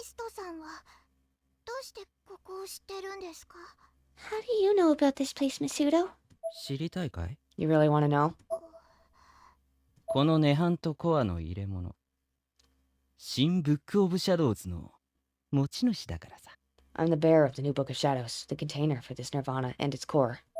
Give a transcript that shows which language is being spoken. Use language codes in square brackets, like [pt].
[ja] ストさんはどうしてここを知ってるんですか？ [en] How do you know about this place, Masudo? [ja] 知りたいかい？ [en] You really want to know? [ja] このネハンとコアの入れ物、新ブックオブシャドウズの持ち主だからさ。 [en] I'm the bearer of the new Book of Shadows, the container for this nirvana and its core.